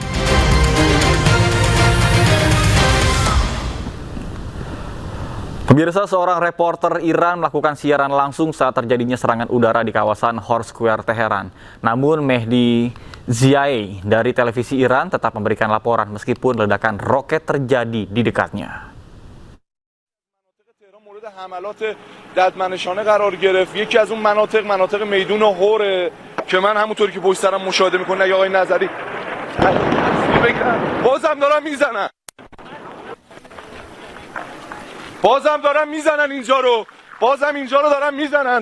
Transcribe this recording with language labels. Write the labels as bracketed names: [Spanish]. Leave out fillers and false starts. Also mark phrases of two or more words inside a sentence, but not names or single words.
[Indonesian] Pemirsa, seorang reporter Iran melakukan siaran langsung saat terjadinya serangan udara di kawasan Hor Square, Teheran. Namun Mehdi Ziaei dari televisi Iran tetap memberikan laporan meskipun ledakan roket terjadi di dekatnya. [Persian] حملات ددمنشانه قرار گرفت. یکی از اون مناطق میدون هوره که من همونطوری که پشت سرم مشاهده میکنه آقای نظری بازم دارن میزنن اینجا رو دارن میزنن.